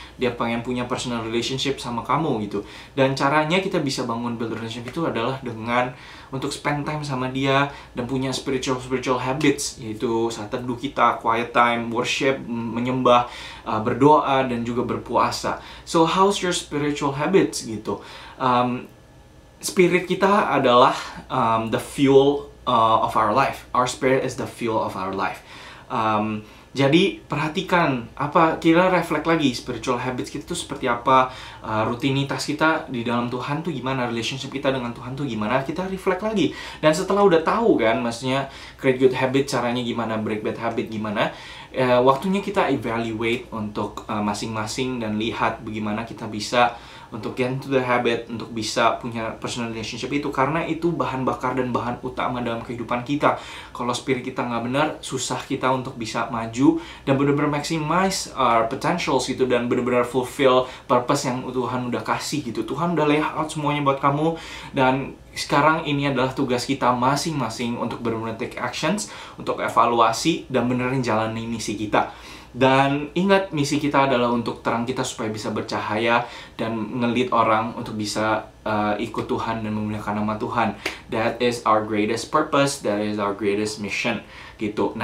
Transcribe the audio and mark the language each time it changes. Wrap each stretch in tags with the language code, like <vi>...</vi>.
<id>Dia pengen punya personal relationship sama kamu gitu. Dan caranya kita bisa bangun build relationship itu adalah dengan untuk spend time sama dia dan punya spiritual habits, yaitu saat teduh kita, quiet time, worship, menyembah, berdoa, dan juga berpuasa.</id> <en>So how's your spiritual habits gitu? Spirit</en> <id>kita adalah</id> <en>the fuel of our life. Our spirit is the fuel of our life.</en> <id>Jadi perhatikan kita reflect lagi spiritual habits kita tuh seperti apa, rutinitas kita di dalam Tuhan tuh gimana, relationship kita dengan Tuhan tuh gimana, kita reflect lagi. Dan setelah udah tahu kan, maksudnya create good habit caranya gimana, break bad habit gimana, waktunya kita evaluate untuk masing-masing dan lihat bagaimana kita bisa untuk get into the habit, untuk bisa punya personal relationship itu, karena itu bahan bakar dan bahan utama dalam kehidupan kita. Kalau spirit kita nggak benar, susah kita untuk bisa maju dan benar-benar</id> <en>maximize our potentials</en> <id>gitu, dan benar-benar fulfill purpose yang Tuhan udah kasih gitu. Tuhan udah lay out semuanya buat kamu, dan sekarang ini adalah tugas kita masing-masing untuk benar-benar take actions, untuk evaluasi dan benerin jalani misi kita. Dan ingat, misi kita adalah untuk terang kita supaya bisa bercahaya dan nge-lead orang untuk bisa ikut Tuhan dan memuliakan nama Tuhan.</id> <en>That is our greatest purpose, that is our greatest mission gitu.</en>